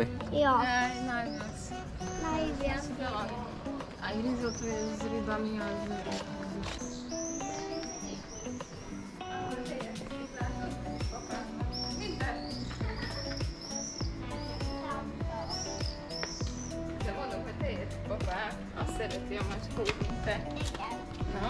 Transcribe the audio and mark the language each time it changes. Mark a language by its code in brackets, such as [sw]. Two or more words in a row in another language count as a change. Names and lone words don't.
[sk] Jo. Najviac. Najviac. Aj risotto je s rybami a Papá, [hu] azt szereti a macskót, mint te. [sk] Na?